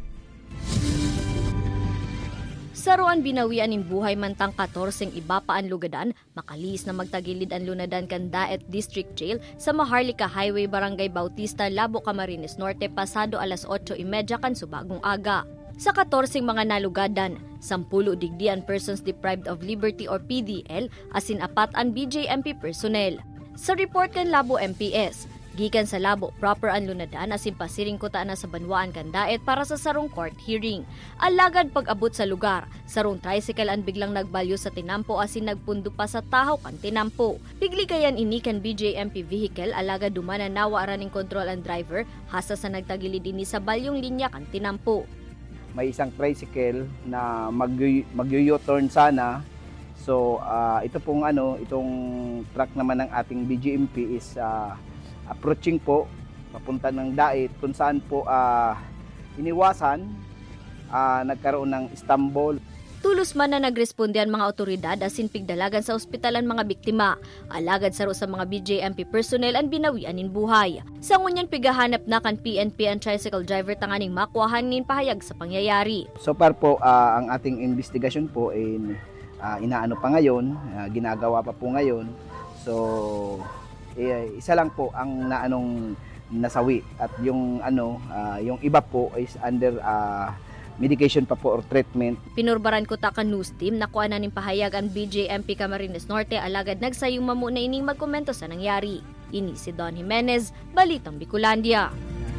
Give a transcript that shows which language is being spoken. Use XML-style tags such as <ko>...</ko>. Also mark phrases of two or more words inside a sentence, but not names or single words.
<bik>Saruan binawian ng buhay mantang 14 iba pa ang lugadan, makalis na magtagilid ang lunadan kan Daet District Jail sa Maharlika Highway, Barangay Bautista, Labo, Camarines Norte pasado alas 8:30 kan subagong aga. Sa 14 mga nalugadan, 10 digdian</bik> <en>persons deprived of liberty</en> <bik>or PDL, asin 4 ang BJMP personnel. Sa report kan Labo MPS, gikan sa Labo proper ang lunadan asin pasiring kuta na sa Banwaan kan Daet para sa sarong</bik> <en>court hearing.</en> <bik>Alagad pag-abot sa lugar, sarong tricycle ang biglang nagbalyo sa tinampo asin nagpundo pa sa tahaw kan tinampo. Bigli kayan ini kan BJMP vehicle alagad dumana nawa raning control ang driver hasa sa nagtagilid ini sa balyong linya kan tinampo.</bik> <tl>May isang tricycle na mag-u-turn sana. So ito pong itong truck naman ng ating BJMP</tl> <en>is approaching</en> <tl>po papunta ng Daet kung saan po iniwasan nagkaroon ng Istanbul.</tl> <bik>Tulos man na nagresponde ang mga otoridad asin pigdalagan sa ospital ang mga biktima. Alagad saro sa mga BJMP personnel ang binawian nin buhay. Sa ngunyan pigahanap na kan PNP ang tricycle driver tanganing makuahan nin pahayag sa pangyayari.</bik> <en>So far</en> <tl>po ang ating investigasyon po ay inaano pa ngayon, ginagawa pa po ngayon. So isa lang po ang nasawi at yung yung iba po is</tl> <en>under medication</en> <tl>pa po or treatment.</tl> <bik>Pinurbaran ko ta kan news team na kuha na ning pahayag ang BJMP Camarines Norte alagad nagsayong mamu na ining magkomento sa nangyari. Ini si Don Jimenez, Balitang Bicolandia.</bik>